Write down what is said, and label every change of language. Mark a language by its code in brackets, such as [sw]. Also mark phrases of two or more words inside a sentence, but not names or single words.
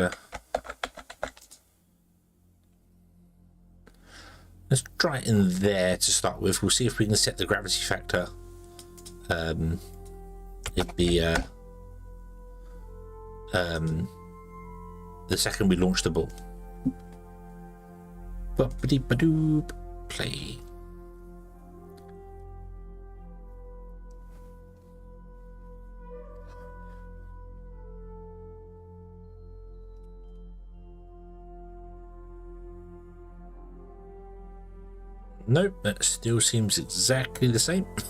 [en] Let's try it in there to start with. We'll see if we can set the gravity factor. It'd be the second we launch the ball. Ba-ba-dee-ba-doop. Play. Nope, that still seems exactly the same.